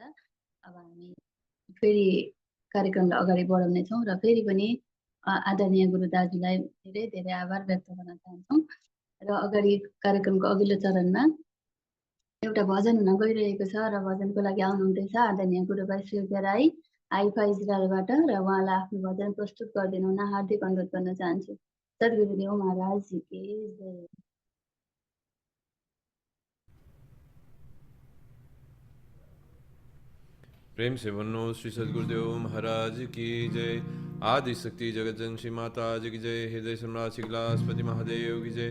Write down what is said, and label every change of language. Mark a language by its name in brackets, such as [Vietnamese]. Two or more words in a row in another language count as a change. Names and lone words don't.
[Nepali] अब हामी फेरि कार्यक्रमलाई अगाडि बढाउनेछौँ र फेरि पनि आदरणीय गुरु दाजुलाई धेरै आभार व्यक्त गर्न चाहन्छौँ। र अगाडि कार्यक्रमको अघिल्लो चरणमा एउटा भजन हुन गइरहेको छ र भजनको लागि आउनुहुँदैछ आदरणीय गुरुभाइ सूर्य राई हाइफा इजरायलबाट र उहाँलाई आफ्नो भजन प्रस्तुत गरिदिनु हुन हार्दिक अनुरोध गर्न चाहन्छु। [Hindi] सद्गुरुदेव महाराज जी की जय। प्रेम से बनो श्री सद्गुरुदेव महाराज की जय। आदि शक्ति जगत जन श्री माता जी की जय। हृदय सम्राट श्री कैलाशपति महादेव की जय।